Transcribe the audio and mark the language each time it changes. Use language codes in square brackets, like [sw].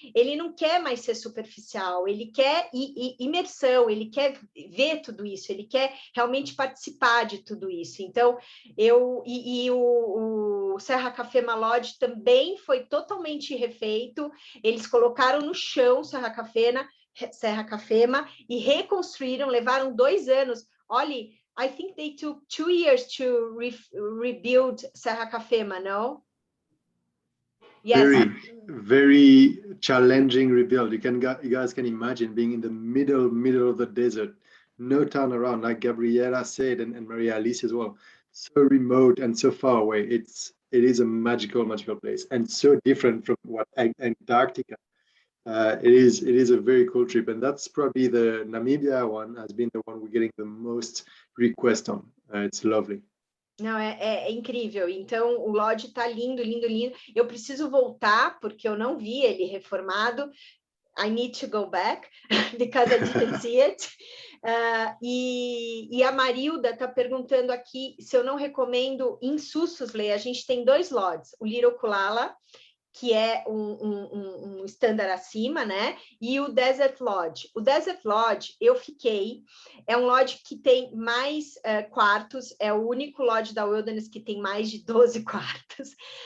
[pt] Ele não quer mais ser superficial, ele quer imersão, ele quer ver tudo isso, ele quer realmente participar de tudo isso. Então, o Serra Cafema Lodge também foi totalmente refeito, eles colocaram no chão Serra Cafema e reconstruíram, levaram 2 anos. Olha, [en] I think they took 2 years to rebuild Serra Cafema, no? Yes. Very challenging rebuild. You guys can imagine being in the middle of the desert, no town around, like Gabriela said, and Maria Alice as well. So remote and so far away. It is a magical place, and so different from what Antarctica. It is a very cool trip, and that's probably the Namibia one has been the one we're getting the most request on. It's lovely. [pt] Não, é incrível. Então, o lodge está lindo, lindo, lindo. Eu preciso voltar, porque eu não vi ele reformado. [en] I need to go back, because I didn't see it. [pt] E a Marilda está perguntando aqui se eu não recomendo em Sussusley. A gente tem 2 lodges, o Little Kulala, que é um standard acima, né? E o Desert Lodge. O Desert Lodge, eu fiquei, é um lodge que tem mais quartos, é o único lodge da Wilderness que tem mais de 12 quartos.